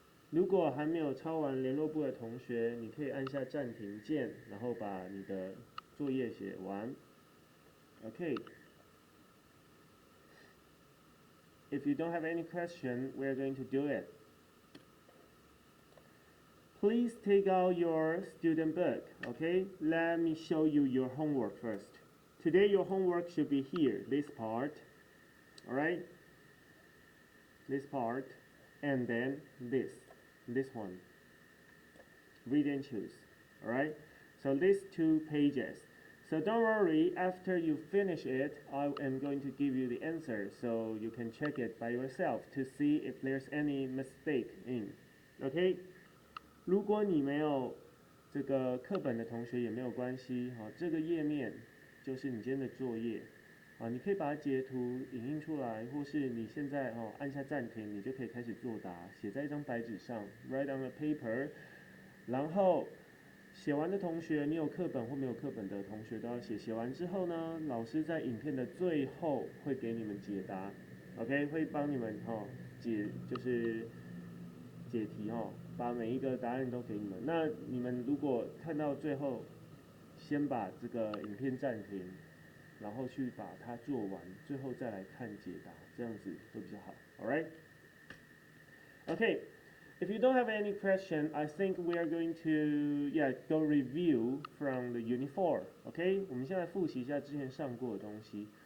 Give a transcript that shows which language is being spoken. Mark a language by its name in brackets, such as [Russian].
[Chinese] 如果还没有抄完联络簿的同学，你可以按下暂停键，然后把你的作业写完。 [English] Okay. If you don't have any question, we're going to do it. Please take out your student book, okay? Let me show you your homework first. Today your homework should be here, this part, all right? This part, and then this one. Read and choose, all right? So these 2 pages. So don't worry, after you finish it, I am going to give you the answer so you can check it by yourself to see if there's any mistake in, okay? [Chinese] 如果你没有这个课本的同学也没有关系，这个页面就是你今天的作业，你可以把它截图影印出来，或是你现在按下暂停，你就可以开始作答，写在一张白纸上 ， [English] write on a paper。 [Chinese] 然后写完的同学，你有课本或没有课本的同学都要写。写完之后呢，老师在影片的最后会给你们解答 ，OK， 会帮你们就是解题把每一个答案都给你们。那你们如果看到最后，先把这个影片暂停，然后去把它做完，最后再来看解答，这样子会比较好。 [English] All right? Okay. If you don't have any question, I think we are going to go review from the Unit 4. Okay? [Chinese] 我们现在复习一下之前上过的东西。